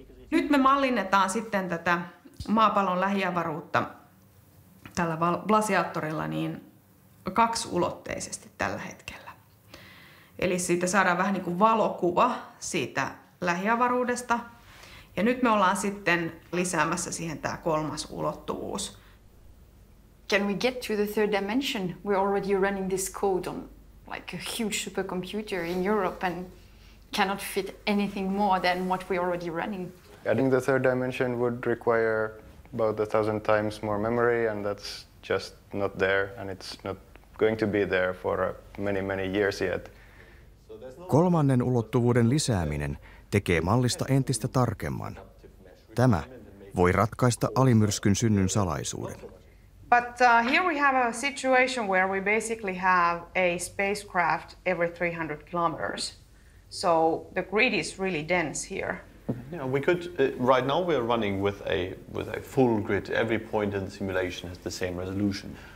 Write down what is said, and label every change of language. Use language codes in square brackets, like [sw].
[fi] Nyt me mallinnetaan sitten tätä maapallon lähiavaruutta tällä glasiaattorilla niin kaksiulotteisesti tällä hetkellä. Eli siitä saadaan vähän niin kuin valokuva siitä lähiavaruudesta. Ja nyt me ollaan sitten lisäämässä siihen tämä kolmas ulottuvuus. [en] Can we get to the third dimension? We're already running this code on like a huge supercomputer in Europe and cannot fit anything more than what we're already running. Adding the third dimension would require about 1,000 times more memory, and that's just not there, and it's not going to be there for many years yet. [fi] Kolmannen ulottuvuuden lisääminen tekee mallista entistä tarkemman. Tämä voi ratkaista alimyrskyn synnyn salaisuuden. [en] But here we have a situation where we basically have a spacecraft every 300 kilometers. So the grid is really dense here. Yeah, we could. Right now, we are running with a full grid. Every point in the simulation has the same resolution.